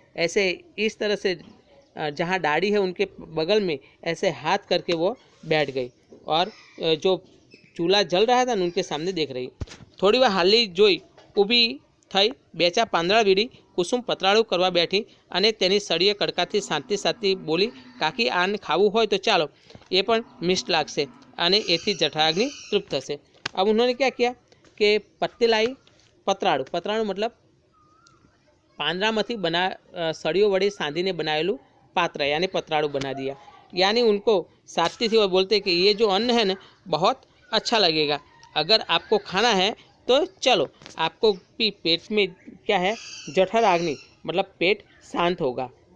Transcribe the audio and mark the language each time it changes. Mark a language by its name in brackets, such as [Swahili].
[Hindi] ऐसे इस तरह से जहाँ दाढ़ी है उनके बगल में ऐसे हाथ करके वो बैठ गई और जो चूल्हा जल रहा था ना उनके सामने देख रही। [Gujarati] थोड़ी વાર હાલી જોઈ ઊભી થઈ બેચા પાંદડા વીડી કુસુમ પતરાળું કરવા બેઠી અને તેની સળીએ કડકાથી શાંતિ શાંતિ બોલી, કાકી આને ખાવું હોય તો ચાલો, એ પણ મિષ્ટ લાગશે અને એથી જઠરાગ્નિ તૃપ્ત થશે। [Hindi] अब उन्होंने क्या किया कि पत्ते लाई, पतराड़ू, पतराड़ू मतलब [Gujarati] પાંદડામાંથી સળીઓ વડે સાંધીને બનાવેલું [Hindi] पात्र यानी पतराड़ू बना दिया। यानी उनको साथी थी और बोलते कि ये जो अन्न है ना बहुत अच्छा लगेगा, अगर आपको खाना है तो चलो, आपको भी पेट में क्या है जठराग्नि मतलब पेट शांत होगा।